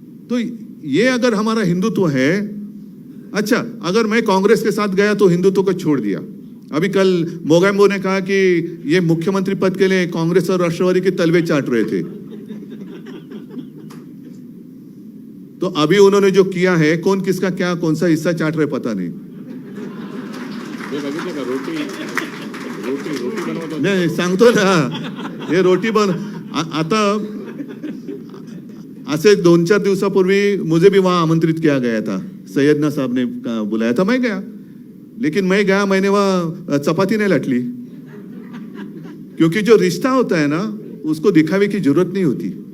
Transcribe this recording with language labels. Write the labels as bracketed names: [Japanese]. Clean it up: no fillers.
[Hindi] तो ये अगर हमारा हिंदुत्व है, अच्छा अगर मैं कांग्रेस के साथ गया तो हिंदुत्व को छोड़ दिया। अभी कल मोगैम्बो ने कहा कि ये मुख्यमंत्री पद के लिए कांग्रेस और राष्ट्रवादी के तलवे चाट रहे थे। तो अभी उन्होंने जो किया है, कौन किसका क्या कौन सा हिस्सा चाट रहे पता नहीं। [Marathi] हे बघितलं का? रोटी रोटी रोटी बनवत होते. नाही सांगतो ना, हे रोटी बन आता [Hindi] ऐसे 2-4 दिवसापूर्वी मुझे भी वहां आमंत्रित किया गया था। सैयदना साहब ने बुलाया था, मैं गया, लेकिन मैं गया, मैंने वहां चपाती नहीं लटली, क्योंकि जो रिश्ता होता है ना, उसको दिखावे की जरूरत नहीं होती।